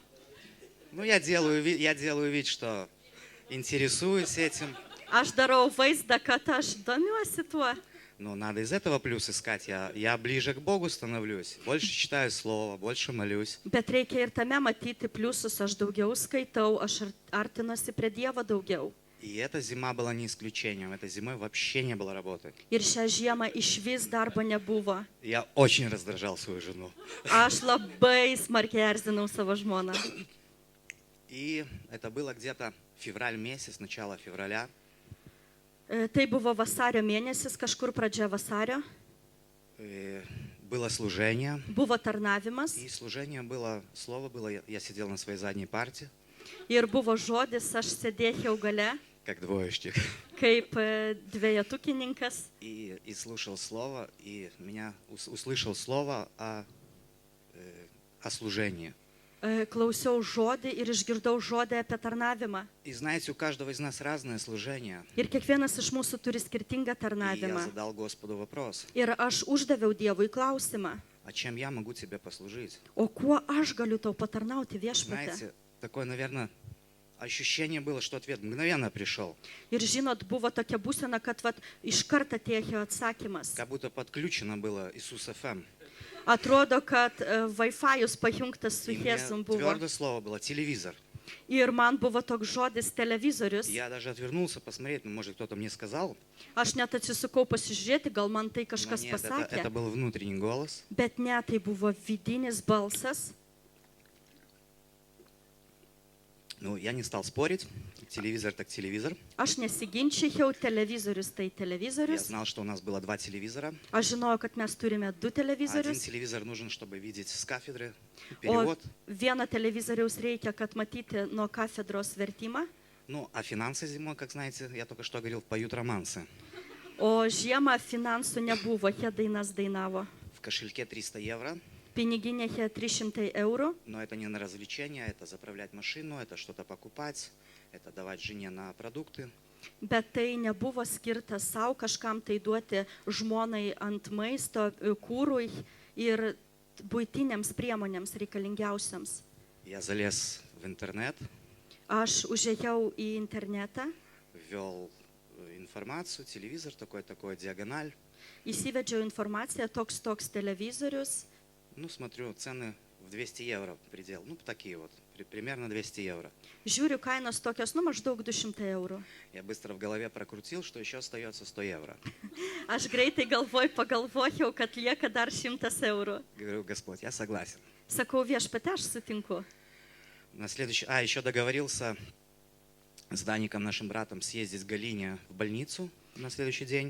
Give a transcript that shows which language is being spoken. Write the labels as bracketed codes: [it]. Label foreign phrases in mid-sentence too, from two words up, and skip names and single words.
[ru] Я делаю вид, что интересуюсь этим. [lt] Aš darau vaizdą, kad aš domiuosi tuo. [ru] Но надо из этого плюс искать. Я ближе к Богу становлюсь. Больше читаю Слово, больше молюсь. [lt] Bet reikia ir tame matyti pliusus. Aš daugiau skaitau, aš artinuosi prie Dievo daugiau. [ru] И эта зима была не исключением. Этой зимой вообще не было работы. [lt] Ir šią žiemą išvis darbo nebuvo. [ru] Я очень раздражал свою жену. [lt] Aš labai smarkiai erzinau savo žmoną. [ru] И это было где-то февраль месяц, начало февраля. [lt] Tai buvo vasario mėnesis, kažkur pradžia vasario. [ru] Было служение. [lt] Buvo tarnavimas. [ru] И служение было, слово было, я сидел на своей задней парте. [lt] Ir buvo žodis, aš sėdėjau gale, [ru] Как двоечник. [lt] kaip dvejetukininkas [ru] и слушал слово, и меня услышал слово о служении. [lt] Klausiau žodį ir išgirdau žodį apie tarnavimą. [ru] И знаете, у каждого из нас разное служение. [lt] Ir kiekvienas iš mūsų turi [ru] И [lt] skirtingą [ru] я [lt] tarnavimą. [ru] задал Господу вопрос, [lt] Ir aš uždaviau Dievui klausimą, [ru] а чем я могу тебе послужить? [lt] o kuo aš galiu tau patarnauti viešpatė? [ru] Знаете, такое, наверное, ощущение было, что ответ мгновенно пришел. [lt] Ir žinot, buvo tokia būsena, kad iš karto atėjo atsakymas. [ru] Как будто подключено было Иисус ФМ. [lt] Atrodo, kad Wi-Fi'us pajungtas su [ru] И мне [lt] Jėzum buvo. [ru] твердое слово было телевизор. [lt] Ir man buvo toks žodis televizorius. [ru] Я даже отвернулся посмотреть, ну, может, кто-то мне сказал. [lt] Aš net atsisukau pasižiūrėti, gal man tai [ru] Но [lt] kažkas [ru] нет, это [lt] pasakė. [ru] был внутренний голос. [lt] Bet ne, tai buvo vidinis balsas. [ru] Ну, я не стал спорить. Телевизор так телевизор. [lt] Aš nesiginčiau, televizorius tai [ru] Я [lt] televizorius. [ru] знал, что у нас было 2 телевизора. [lt] Aš žinojau, kad mes turime 2 [ru] Один [lt] televizorius. [ru] телевизор нужен, чтобы видеть с кафедры [lt] O [ru] перевод. [lt] vieną televizoriaus reikia, kad matyti nuo katedros vertimą. [ru] Ну, а финансы зимой, как знаете, я только что говорил, поют романсы. [lt] O žiemą finansų nebuvo, jie dainas dainavo. [ru] В кошельке 300 евро. [lt] Piniginėje 300 eurų. [ru] Но это не на развлечения, это заправлять машину, это что-то покупать, это давать жене на продукты. [lt] Bet tai nebuvo skirta savo kažkam tai duoti žmonai ant maisto, kūrui ir būtinėms priemonėms reikalingiausiams. [ru] Я залез в интернет, [lt] Aš užėjau į internetą, [ru] ввел информацию, телевизор такой-такой, диагональ. [lt] įsivedžiau informaciją, toks televizorius. [ru] Ну, смотрю, цены в 200 евро предел. Ну, такие вот, примерно 200 евро. [lt] Žiūriu, kainos tokios, maždaug 200 eurų. [ru] Я быстро в голове прокрутил, что еще остается 100 евро. [lt] Aš greitai pagalvojau, kad lieka dar 100 eurų. [ru] Говорю, Господь, я согласен. [lt] Sakau, viešpatie, aš sutinku. [ru] На следующий, еще договорился с Даником, нашим братом, съездить в Галине в больницу на следующий день.